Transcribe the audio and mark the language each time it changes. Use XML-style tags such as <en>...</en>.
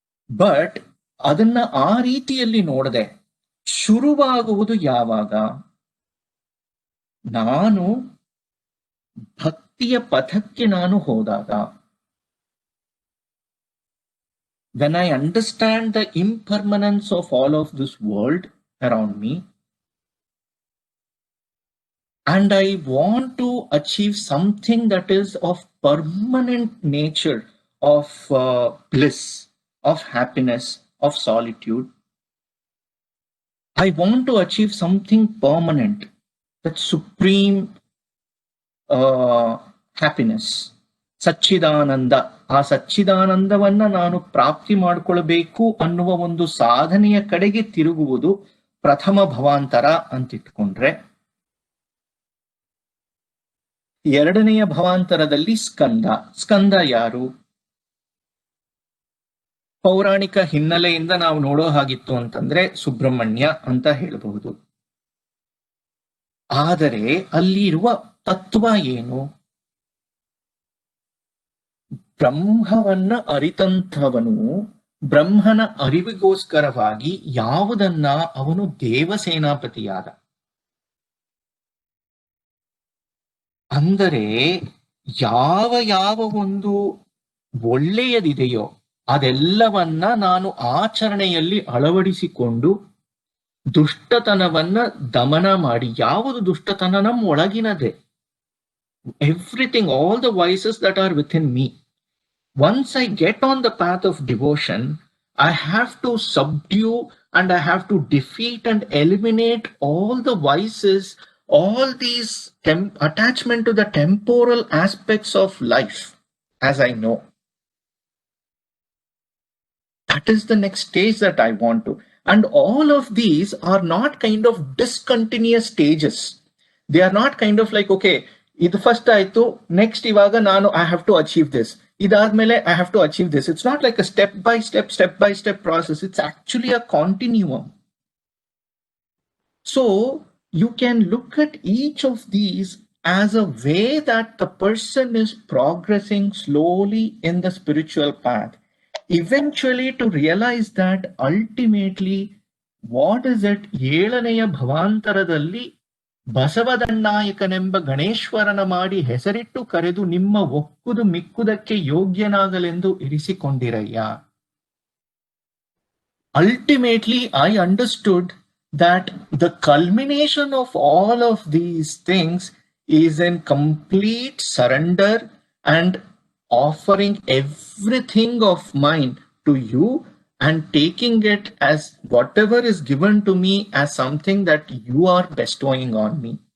<kn>But ಅದನ್ನ ಆ ರೀತಿಯಲ್ಲಿ ನೋಡದೆ ಶುರುವಾಗುವುದು ಯಾವಾಗ? ನಾನು ಭಕ್ತಿಯ ಪಥಕ್ಕೆ ನಾನು ಹೋದಾಗ,</kn> <en>when I understand the impermanence of all of this world around me, and I want to achieve something that is of permanent nature, of bliss, of happiness, of solitude. I want to achieve something permanent, that supreme happiness, ಸಚ್ಚಿದಾನಂದ.</en> <kn>ಆ ಸಚ್ಚಿದಾನಂದವನ್ನ ನಾನು ಪ್ರಾಪ್ತಿ ಮಾಡಿಕೊಳ್ಬೇಕು ಅನ್ನುವ ಒಂದು ಸಾಧನೆಯ ಕಡೆಗೆ ತಿರುಗುವುದು ಪ್ರಥಮ ಭವಾಂತರ ಅಂತಿಟ್ಕೊಂಡ್ರೆ, ಎರಡನೆಯ ಭವಾಂತರದಲ್ಲಿ ಸ್ಕಂದ ಯಾರು? ಪೌರಾಣಿಕ ಹಿನ್ನೆಲೆಯಿಂದ ನಾವು ನೋಡೋ ಹಾಗಿತ್ತು ಅಂತಂದ್ರೆ ಸುಬ್ರಹ್ಮಣ್ಯ ಅಂತ ಹೇಳಬಹುದು. ಆದರೆ ಅಲ್ಲಿ ಇರುವ ತತ್ವ ಏನು? ಬ್ರಹ್ಮವನ್ನ ಅರಿತಂಥವನು ಬ್ರಹ್ಮನ ಅರಿವಿಗೋಸ್ಕರವಾಗಿ ಯಾವುದನ್ನ ಅವನು ದೇವಸೇನಾಪತಿಯಾದ. ಅಂದರೆ ಯಾವ ಒಂದು ಒಳ್ಳೆಯದಿದೆಯೋ ಅದೆಲ್ಲವನ್ನ ನಾನು ಆಚರಣೆಯಲ್ಲಿ ಅಳವಡಿಸಿಕೊಂಡು ದುಷ್ಟತನವನ್ನ ದಮನ ಮಾಡಿ, ಯಾವುದು ದುಷ್ಟತನ ನಮ್ಮ ಒಳಗಿನದೇ,</kn> <en>everything, all the vices that are within me. Once I get on the path of devotion, I have to subdue and I have to defeat and eliminate all the vices, all these attachment to the temporal aspects of life, as I know. That is the next stage that I want to. And all of these are not kind of discontinuous stages. They are not kind of like, okay,</en> <kn>ಇದು first ಆಯ್ತು, next ಇವಾಗ ನಾನು</kn> <en>I have to achieve this,</en> <kn>ಇದಾದ್ಮೇಲೆ</kn> <en>I have to achieve this. It's not like a step by step process. It's actually a continuum. So you can look at each of these as a way that the person is progressing slowly in the spiritual path, eventually to realize that ultimately what is it,</en> <kn>ಏಳನೆಯ ಭವಾಂತರದಲ್ಲಿ ಬಸವದಣ್ಣಾಯಕನೆಂಬ ಗಣೇಶ್ವರನ ಮಾಡಿ ಹೆಸರಿಟ್ಟು ಕರೆದು ನಿಮ್ಮ ಒಕ್ಕುದು ಮಿಕ್ಕುದಕ್ಕೆ ಯೋಗ್ಯನಾಗಲೆಂದು ಇರಿಸಿಕೊಂಡಿರಯ್ಯ.</kn> <en>Ultimately, I understood that the culmination of all of these things is in complete surrender and offering everything of mine to you and taking it as whatever is given to me as something that you are bestowing on me.</en>